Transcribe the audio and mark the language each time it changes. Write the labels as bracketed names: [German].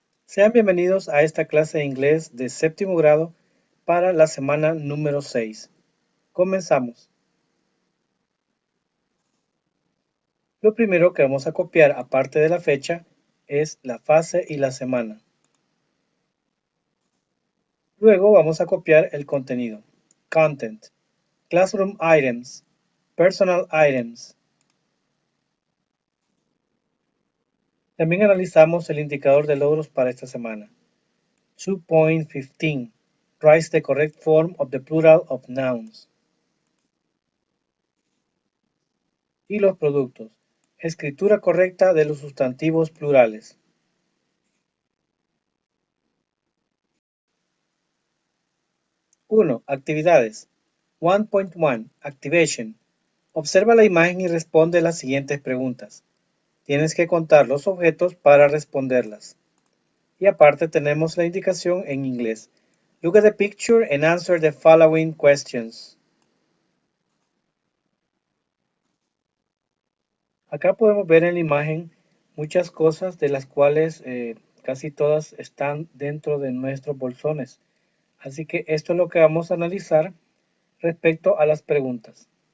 [Spanish] Sean bienvenidos a esta clase de inglés de séptimo grado para la semana número 6. Comenzamos. Lo primero que vamos a copiar, aparte de la fecha, es la fase y la semana. Luego vamos a copiar el contenido. [English] Content, Classroom Items, Personal Items. [Spanish] También analizamos el indicador de logros para esta semana. 2.15. [English] Write the correct form of the plural of nouns. [Spanish] Y los productos. Escritura correcta de los sustantivos plurales. Uno. Actividades. 1.1. Activation. Observa la imagen y responde las siguientes preguntas. Tienes que contar los objetos para responderlas. Y aparte tenemos la indicación en inglés. [English] Look at the picture and answer the following questions. [Spanish] Acá podemos ver en la imagen muchas cosas de las cuales casi todas están dentro de nuestros bolsones. Así que esto es lo que vamos a analizar respecto a las preguntas.